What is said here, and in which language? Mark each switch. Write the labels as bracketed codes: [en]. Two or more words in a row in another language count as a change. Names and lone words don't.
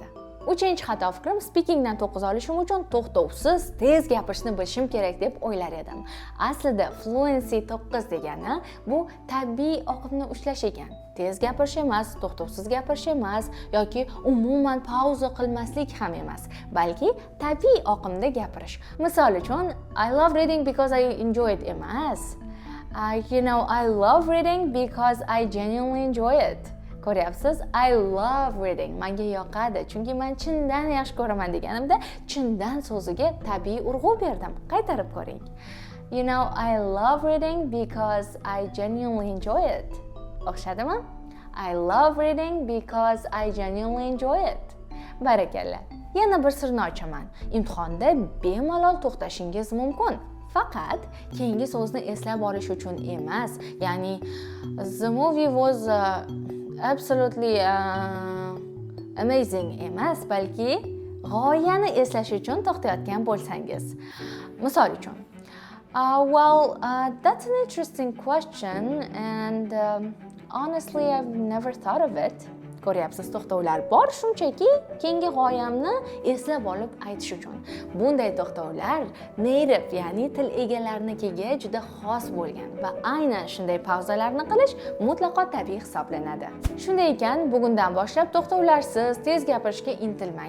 [uz] Uchinchi xato fikrim, speakingdan 9 olishim uchun to'xtovsiz tez gapirishni bilishim kerak deb o'ylar edim. Aslida fluency 9 degani bu tabiiy oqimni ushlash ekan. Tez gapirish emas, to'xtovsiz gapirish emas yoki umuman pauza qilmaslik ham emas, balki tabiiy oqimda gapirish. Misol uchun, [en] I love reading because I enjoy it emas. I love reading because I genuinely enjoy it. Ko'ryapsiz, I love reading. [uz] Menga yoqadi, chunki men chindan yaxshi ko'raman deganimda, chindan so'ziga tabiiy urg'u berdim. Qaytarib ko'ring. [en] I love reading because I genuinely enjoy it. [uz] O'xshadimi? [en] I love reading because I genuinely enjoy it. [uz] Barakalla. Yana bir sirni ochaman. Imtihonda bemalol to'xtashingiz mumkin. Faqat keyingi so'zni eslab olish uchun emas. Ya'ni [en] the movie was absolutely amazing [uz] emas, balki g'oyani eslash uchun to'xtayotgan bo'lsangiz. Misol uchun, [en] that's an interesting question and honestly I've never thought of it. [uz] Ko'ryapsiz, to'xtovlar bor, shunchaki keyingi g'oyamni eslab olib aytish uchun. Bunday to'xtovlar native, ya'ni til egalariga juda xos bo'lgan va aynan shunday pauzalarni qilish mutlaqo tabiiy hisoblanadi. Shunday ekan, bugundan boshlab to'xtovlarsiz tez gapirishga intilmang.